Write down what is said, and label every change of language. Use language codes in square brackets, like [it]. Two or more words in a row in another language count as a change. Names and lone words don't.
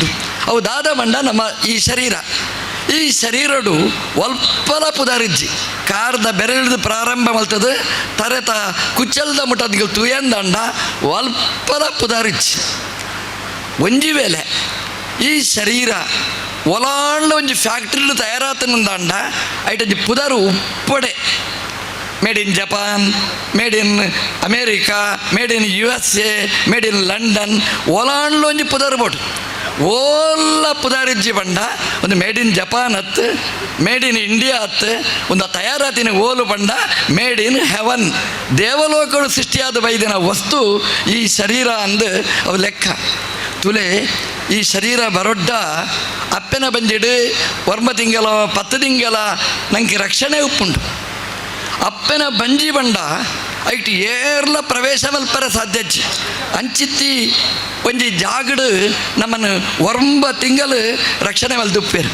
[tcy] ಅವು ದಾದ ಮಂಡ ನಮ್ಮ ಈ ಶರೀರ. ಈ ಶರೀರಡು ಒಲ್ಪಲ ಪುದಾರಿಜ್ಜಿ ಕಾರ್ದ ಬೆರಳಿದ ಪ್ರಾರಂಭ ಮಲ್ತದ ತರೆತ ಕುಚ್ಚಲ್ದ ಮುಟ್ಟದ್ಗಳು ತುಯಂದಂಡ ಒಲ್ಪಲ ಪುದಾರಿಜ್ಜಿ ಒಂಜಿ ವೇಳೆ ಈ ಶರೀರ ಒಲಾಂಡ ಒಂಜಿ ಫ್ಯಾಕ್ಟ್ರಿಲು ತಯಾರಾತನಂದಾಂಡ ಐಟೊಂಜಿ ಪುದಾರು ಉಪ್ಪಡೆ [en] Made in Japan, Made in America, Made in USA, Made in London [tcy] ಒಲಾಂಡ್ಲ ಒಂಜಿ ಪುದಾರು ಬೋಡು ಓಲ್ಲ ಪುದಾರಿಜ್ಜಿ ಬಂಡ ಒಂದು [en] Made in Japan [tcy] ಹತ್ತು, [en] Made in India [tcy] ಹತ್ತು, ಒಂದು ತಯಾರಾತಿನ ಓಲು ಬಂಡ [en] Made in heaven [tcy] ದೇವಲೋಕಗಳು ಸೃಷ್ಟಿಯಾದ ಬೈದಿನ ವಸ್ತು ಈ ಶರೀರ ಅಂದು ಅವು ಲೆಕ್ಕ. ತುಲೆ ಈ ಶರೀರ ಬರೊಡ್ಡ ಅಪ್ಪೆನ ಬಂಜಿಡು ವರ್ಮ ತಿಂಗಳ 10 ತಿಂಗಳ ನಂಗೆ ರಕ್ಷಣೆ ಉಪ್ಪುಂಡು. ಅಪ್ಪೆನ ಬಂಜಿ ಬಂಡ ಐಟ್ ಏರ್ಲ ಪ್ರವೇಶ ಮಲ್ಪರ ಸಾಧ್ಯಜ್ಜಿ ಅಂಚಿತ್ತಿ ಒಂಜಿ ಜಾಗಡು ನಮ್ಮನ್ನು ವರ್ಮ ತಿಂಗಳು ರಕ್ಷಣೆ ಮಲ್ದುಪ್ಪೇರು.